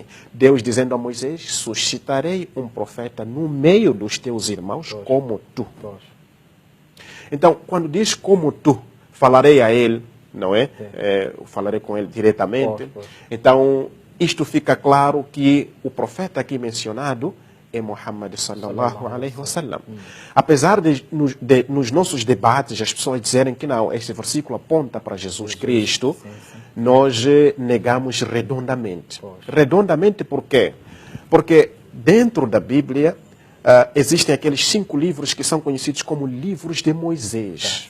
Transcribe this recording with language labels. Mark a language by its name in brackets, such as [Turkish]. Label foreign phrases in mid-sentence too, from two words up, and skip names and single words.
[Portuguese] Deus dizendo a Moisés: suscitarei um profeta no meio dos teus irmãos como tu. Então, quando diz como tu, falarei a ele, não é? Eu falarei com ele diretamente. Então, isto fica claro que o profeta aqui mencionado é Muhammad [Arabic] صلى الله عليه وسلم. [Portuguese] Apesar de nos nossos debates as pessoas dizerem que não, este versículo aponta para Jesus Cristo, nós negamos redondamente. Redondamente por quê? Porque dentro da Bíblia existem aqueles 5 livros que são conhecidos como livros de Moisés.